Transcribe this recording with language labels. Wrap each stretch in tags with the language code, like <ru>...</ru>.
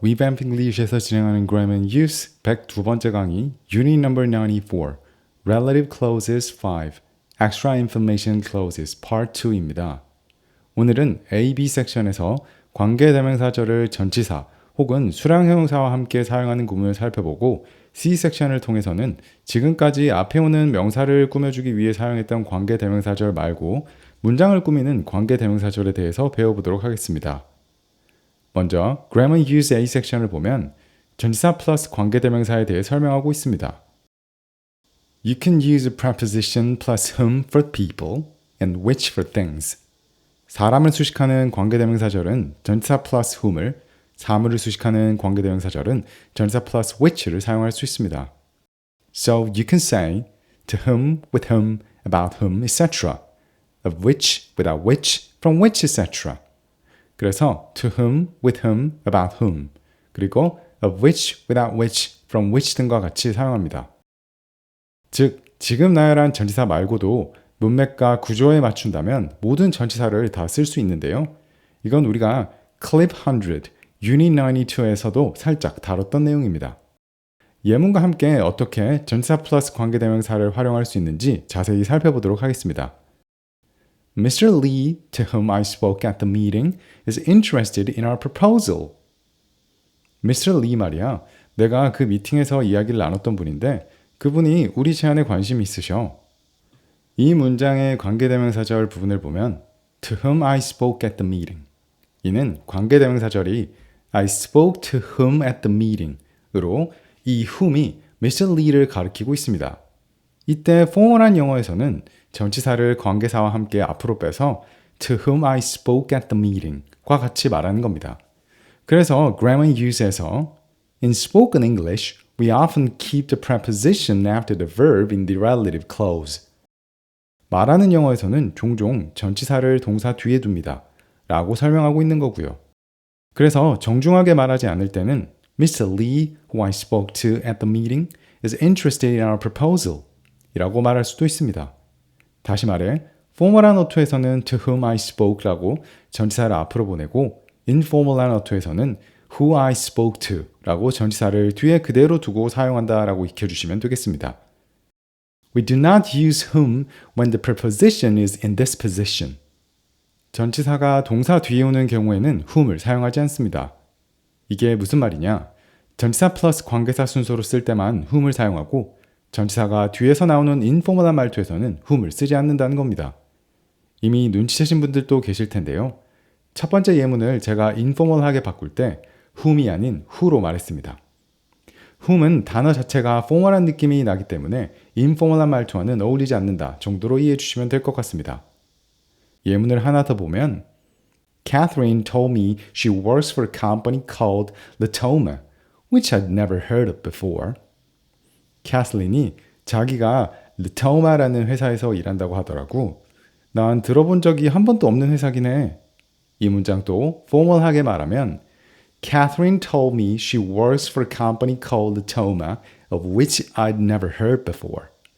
<ko>Revamp English에서 진행하는 Grammar and Use 102번째 강의 Unit Number 94 Relative Clauses 5 Extra Information Clauses Part 2입니다. 오늘은 A, B 섹션에서 관계대명사절을 전치사 혹은 수량형용사와 함께 사용하는 구문을 살펴보고 C 섹션을 통해서는 지금까지 앞에 오는 명사를 꾸며주기 위해 사용했던 관계대명사절 말고 문장을 꾸미는 관계대명사절에 대해서 배워보도록 하겠습니다. 먼저 Grammar Use A 섹션을 보면 전치사 플러스 관계대명사에 대해 설명하고 있습니다.</ko> <en>You can use a preposition plus whom for people and which for things.</en> <ko>사람을 수식하는 관계대명사절은 전치사 플러스 whom을, 사물을 수식하는 관계대명사절은 전치사 플러스 which를 사용할 수 있습니다.</ko> <en>So you can say to whom, with whom, about whom, etc. of which, without which, from which, etc.</en> <ko>그래서</ko> <en>to whom, with whom, about whom,</en> <ko>그리고</ko> <en>of which, without which, from which</en> <ko>등과 같이 사용합니다. 즉, 지금 나열한 전치사 말고도 문맥과 구조에 맞춘다면 모든 전치사를 다 쓸 수 있는데요. 이건 우리가 Clip 100, Unit 92에서도 살짝 다뤘던 내용입니다. 예문과 함께 어떻게 전치사 플러스 관계대명사를 활용할 수 있는지 자세히 살펴보도록 하겠습니다.</ko> <en>Mr. Lee, to whom I spoke at the meeting, is interested in our proposal.</en> <ko>Mr. Lee 말이야. 내가 그 미팅에서 이야기를 나눴던 분인데 그분이 우리 제안에 관심이 있으셔. 이 문장의 관계대명사절 부분을 보면</ko> <en>to whom I spoke at the meeting.</en> <ko>이는 관계대명사절이</ko> <en>I spoke to whom at the meeting</en> <ko>으로 이 whom이 Mr. Lee를 가리키고 있습니다. 이때 포멀한 영어에서는 전치사를 관계사와 함께 앞으로 빼서</ko> <en>to whom I spoke at the meeting</en> <ko>과 같이 말하는 겁니다. 그래서</ko> <en>Grammar Use에서 In spoken English, we often keep the preposition after the verb in the relative clause.</en> <ko>말하는 영어에서는 종종 전치사를 동사 뒤에 둡니다. 라고 설명하고 있는 거고요. 그래서 정중하게 말하지 않을 때는 Mr.</ko> <en>Lee, who I spoke to at the meeting, is interested in our proposal</en> <ko>이라고 말할 수도 있습니다. 다시 말해, 포멀한 어투에서는</ko> <en>to whom I spoke</en> <ko>라고 전치사를 앞으로 보내고 인포멀한 어투에서는</ko> <en>who I spoke to</en> <ko>라고 전치사를 뒤에 그대로 두고 사용한다 라고 익혀주시면 되겠습니다.</ko> <en>We do not use whom when the preposition is in this position.</en> <ko>전치사가 동사 뒤에 오는 경우에는 whom을 사용하지 않습니다. 이게 무슨 말이냐? 전치사 플러스 관계사 순서로 쓸 때만 whom을 사용하고 전치사가 뒤에서 나오는 인포멀한 말투에서는 whom을 쓰지 않는다는 겁니다. 이미 눈치채신 분들도 계실 텐데요. 첫 번째 예문을 제가 인포멀하게 바꿀 때 whom이 아닌 who로 말했습니다. whom은 단어 자체가 포멀한 느낌이 나기 때문에 인포멀한 말투와는 어울리지 않는다 정도로 이해해 주시면 될 것 같습니다. 예문을 하나 더 보면</ko> <en>Catherine told me she works for a company called Latoma, which I'd never heard of before.</en> <ko>캐슬린이 자기가 르토마라는 회사에서 일한다고 하더라고. 난 들어본 적이 한 번도 없는 회사긴 해. 이 문장도 포멀하게 말하면</ko> <en>Catherine told me she works for a company called Latoma, of which I'd never heard before.</en>